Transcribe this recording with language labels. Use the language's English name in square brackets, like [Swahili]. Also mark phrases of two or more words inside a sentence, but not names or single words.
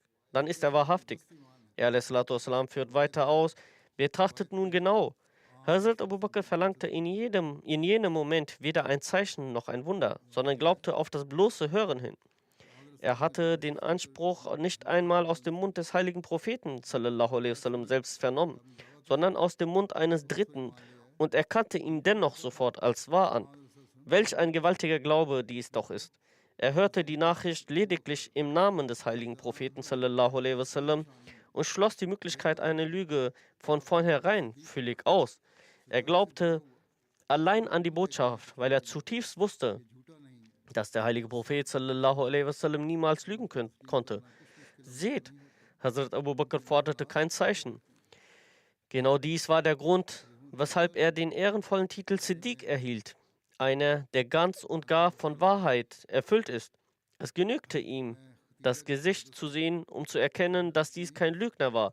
[German] Er wassalam, führt weiter aus: Betrachtet nun genau. Hazrat Abu Bakr verlangte in jenem Moment weder ein Zeichen noch ein Wunder, sondern glaubte auf das bloße Hören hin. Er hatte den Anspruch nicht einmal aus dem Mund des heiligen Propheten [Arabic] صلى الله عليه وسلم [German] selbst vernommen, sondern aus dem Mund eines Dritten und erkannte ihn dennoch sofort als wahr an. Welch ein gewaltiger Glaube dies doch ist. Er hörte die Nachricht lediglich im Namen des heiligen Propheten [Arabic] صلى الله عليه وسلم [German] und schloss die Möglichkeit einer Lüge von vornherein völlig aus. Er glaubte allein an die Botschaft, weil er zutiefst wusste, dass der heilige Prophet [Arabic] صلى الله عليه وسلم [German] niemals lügen konnte. Seht, Hazrat Abu Bakr forderte kein Zeichen. Genau dies war der Grund, weshalb er den ehrenvollen Titel Siddiq erhielt, einer, der ganz und gar von Wahrheit erfüllt ist. Es genügte ihm, das Gesicht zu sehen, um zu erkennen, dass dies kein Lügner war.